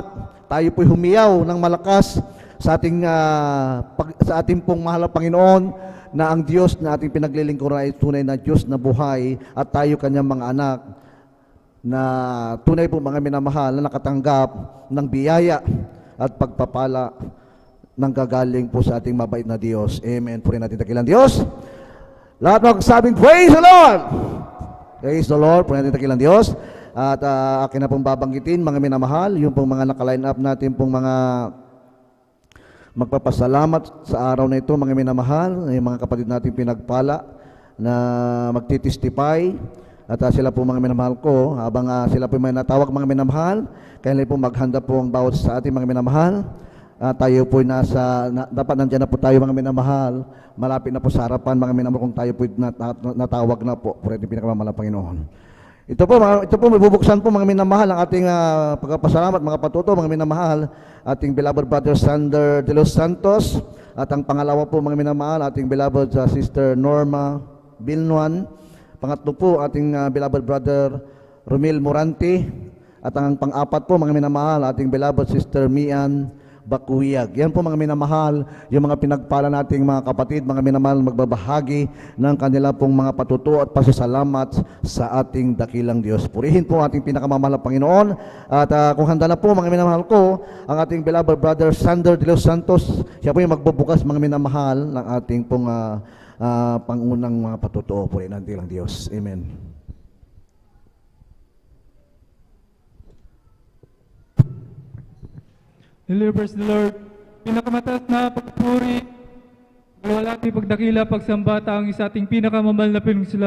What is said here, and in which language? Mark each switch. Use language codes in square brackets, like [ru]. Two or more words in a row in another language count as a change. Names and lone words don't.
[tl] Tayo po'y humiyaw ng malakas sa ating pong mahal na Panginoon, na ang Diyos na ating pinaglilingkuran ay tunay na Diyos na buhay, at tayo kanyang mga anak na tunay po mga minamahal na nakatanggap ng biyaya at pagpapala nang gagaling po sa ating mabait na Diyos. Amen. Purihin natin dakilang Diyos. Lahat magsabing, [en] praise the Lord! Praise the Lord. [tl] Purihin natin dakilang Diyos. At akin na pong babanggitin, mga minamahal, yung pong mga nakaline up natin pong mga magpapasalamat sa araw na ito, mga minamahal, yung mga kapatid natin pinagpala na magtitestify. At sila po mga minamahal ko, habang sila po may natawag mga minamahal, kaya po maghanda po ang bawat sa ating mga minamahal. Tayo po dapat nandiyan na po tayo mga minamahal, malapit na po sa harapan mga minamahal, kung tayo po natawag na po, por ating pinakamamahal na Panginoon. Ito po mabubuksan po mga minamahal ang ating pagpapasalamat, mga patuto mga minamahal, ating [en] beloved brother [tl] Sander de los Santos, at ang pangalawa po mga minamahal, ating [en] beloved Sister [tl] Norma Bilnuan. Pangatlo po, ating [en] beloved brother [tl] Romil Morante. At ang pang-apat po mga minamahal, ating [en] beloved Sister [tl] Mian Bakuyag. Yan po mga minamahal, yung mga pinagpala nating mga kapatid, mga minamahal, magbabahagi ng kanila pong mga patutuo at pasasalamat sa ating dakilang Diyos. Purihin po ating pinakamamahal na Panginoon. At kung handa na po mga minamahal ko, ang ating [en] beloved brother [tl] Sander de los Santos, siya po yung magbubukas mga minamahal ng ating pong pangunang mga patotoo po rin natin lang Diyos. Amen. [en] Hallelujah, praise the Lord. [tl] Pinakamataas na pagpuri, walwalhati, pagdakila, pagsamba, ang isa ating pinakamamahal na pinagsilang.